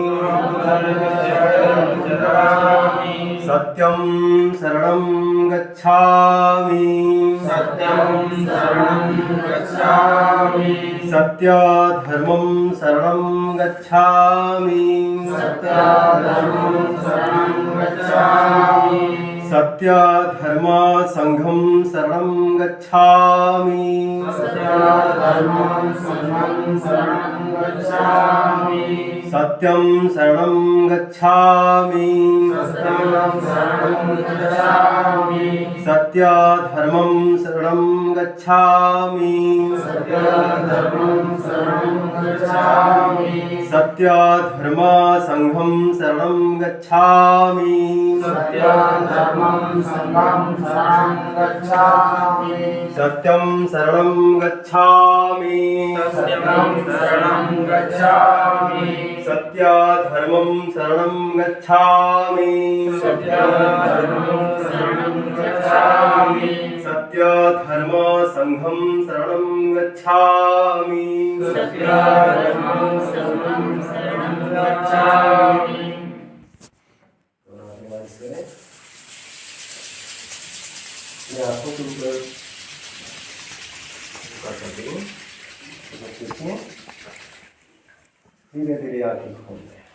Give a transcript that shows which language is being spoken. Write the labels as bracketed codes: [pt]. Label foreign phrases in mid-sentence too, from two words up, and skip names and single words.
[sa] सत्यं शरणं गच्छामि सत्य धर्मं शरणं गच्छामि सत्य धर्म संघं शरणं गच्छामि सत्यं शरणं गच्छामि सत्य धर्मं शरणं गच्छामि सत्य धर्म संघं शरणं गच्छामि सत्यं शरणं गच्छामि सत्य धर्मं शरणं गच्छामि सत्य धर्म संघं शरणं गच्छामि [hi] आंखों के ऊपर धीरे धीरे आंखें खोल दें।